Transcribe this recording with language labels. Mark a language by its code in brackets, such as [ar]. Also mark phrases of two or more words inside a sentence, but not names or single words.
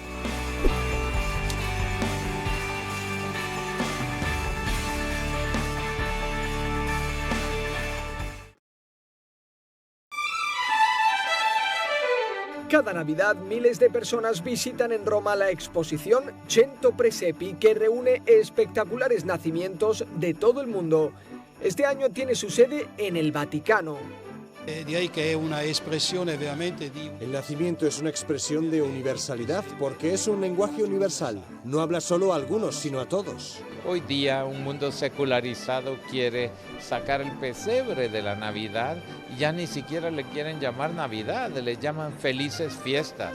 [es] Cada Navidad, miles de personas visitan en Roma la exposición Cento Presepi, que reúne espectaculares nacimientos de todo el mundo. Este año tiene su sede en el Vaticano. [it] Direi che è una espressione veramente di... [es] El nacimiento es una expresión de universalidad porque es un lenguaje universal. No habla solo a algunos, sino a todos. Hoy día un mundo secularizado quiere sacar el pesebre de la Navidad y ya ni siquiera le quieren llamar Navidad, le llaman felices fiestas.